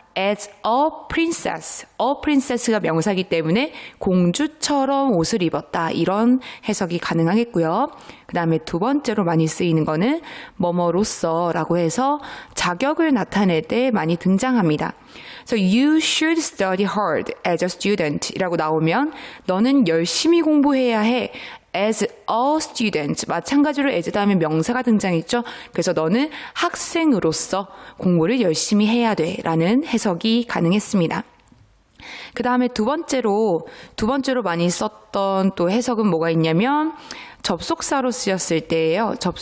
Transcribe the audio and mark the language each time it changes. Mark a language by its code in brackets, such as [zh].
[en] as a princess. [ko] a princess가 명사이기 때문에 공주처럼 옷을 입었다. 이런 해석이 가능하겠고요. 그 다음에 두 번째로 많이 쓰이는 거는 뭐뭐로서라고 해서 자격을 나타낼 때 많이 등장합니다. [en] So you should study hard as a student [ko] 이라고 나오면 너는 열심히 공부해야 해. [en] as a student [ko] 마찬가지로 as 다음에 명사가 등장했죠. 그래서 너는 학생으로서 공부를 열심히 해야 돼 라는 해석이 가능했습니다. 그 다음에 두 번째로 많이 썼던 또 해석은 뭐가 있냐면 접속사로 쓰였을 때예요.